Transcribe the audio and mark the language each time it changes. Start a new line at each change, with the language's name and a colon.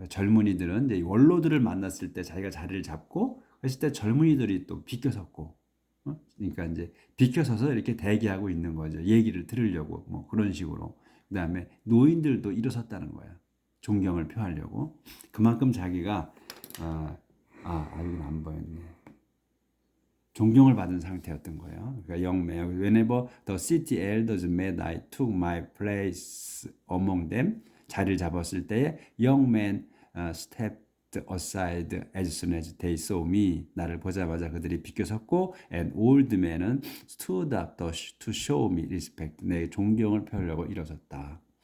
Korean: 젊은이들은 이제 원로들을 만났을 때 자기가 자리를 잡고 그랬을 때 젊은이들이 또 비켜섰고, 그러니까 이제 비켜서서 이렇게 대기하고 있는 거죠. 얘기를 들으려고 뭐 그런 식으로. 그다음에 노인들도 일어섰다는 거야. 존경을 표하려고. 그만큼 자기가 이건 안 보였네. 존경을 받은 상태였던 거예요.
English: 그러니까 young man, whenever the city elders met, I took my place among them. 자리를 잡았을 때에 young man stepped aside as soon as they saw me. 나를 보자마자 그들이 비켜섰고, and old man은 stood up to show me respect.
Korean: 내 존경을 표하려고 일어섰다.